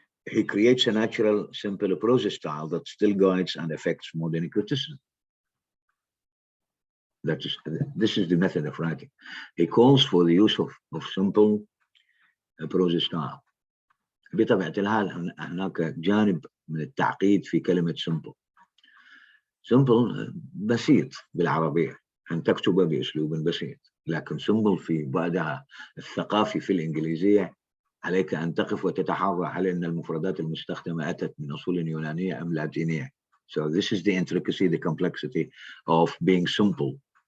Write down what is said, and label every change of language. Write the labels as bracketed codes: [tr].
[en] He creates a natural, simple prose style that still guides and affects modern criticism. This is the method of writing. He calls for the use of simple prose style. [ar] بطبيعة الحال هناك جانب من التعقيد في كلمة simple. simple بسيط بالعربية، أن تكتب بأسلوب بسيط، لكن simple في بعدها الثقافي في الإنجليزية عليك أن تقف وتتحرى على أن المفردات المستخدمة أتت من أصول يونانية أم لاتينية. [en] So this is the intricacy, the complexity of being simple.